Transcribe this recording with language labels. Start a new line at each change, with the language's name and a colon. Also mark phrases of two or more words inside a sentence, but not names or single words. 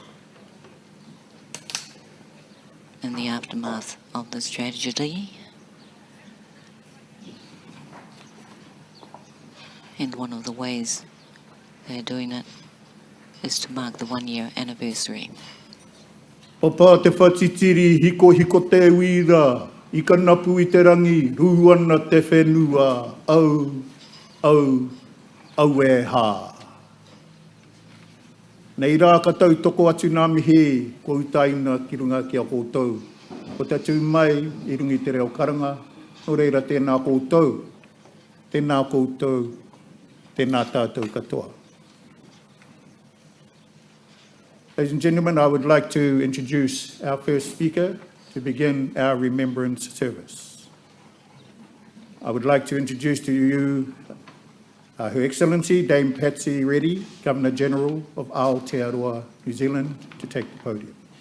English: in the aftermath of this tragedy, and one of the ways they're doing it is to mark the 1-year anniversary.
Māori: O pā te whatitiri hiko te uira, I ka napu I te rangi, ruana te whenua, au e hā. Nei rā ka tau toko atu nā mihi, ko utaina ki runga ki a koutou. Ko te atu mai I rungi te reo karanga, no reira tēnā koutou, tēnā tātou katoa.
English: Ladies and gentlemen, I would like to introduce our first speaker to begin our remembrance service. I would like to introduce to you Her Excellency Dame Patsy Reddy, Governor-General of Aotearoa, New Zealand, to take the podium.